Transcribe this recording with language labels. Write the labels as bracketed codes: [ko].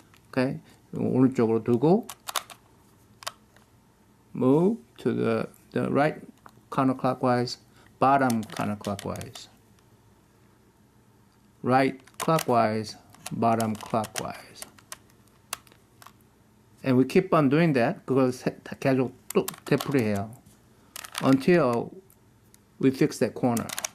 [en] Okay, [ko] 오른쪽으로 두고 [en] move to the right counterclockwise, bottom counterclockwise. Right clockwise, bottom clockwise. And we keep on doing that. [ko] 그걸 계속 또 되풀이해요. [en] Until we fix that corner.